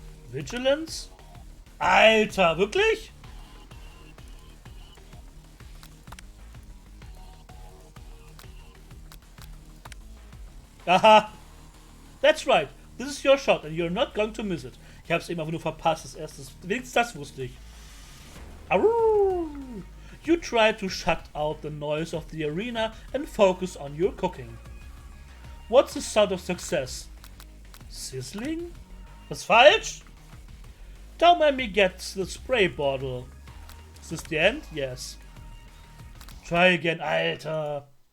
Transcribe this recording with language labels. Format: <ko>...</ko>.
<de>Vigilance? Alter, wirklich?</de> <en>Aha. That's right. This is your shot and you're not going to miss it.</en> <de>Ich hab's eben einfach nur verpasst, das erste. Wenigstens das wusste ich. Arrrr.</de> <en>You try to shut out the noise of the arena and focus on your cooking. What's the sound of success? Sizzling?</en> <de>Was falsch?</de> <en>Don't make me get the spray bottle. Is this the end? Yes. Try again, Alter.</en>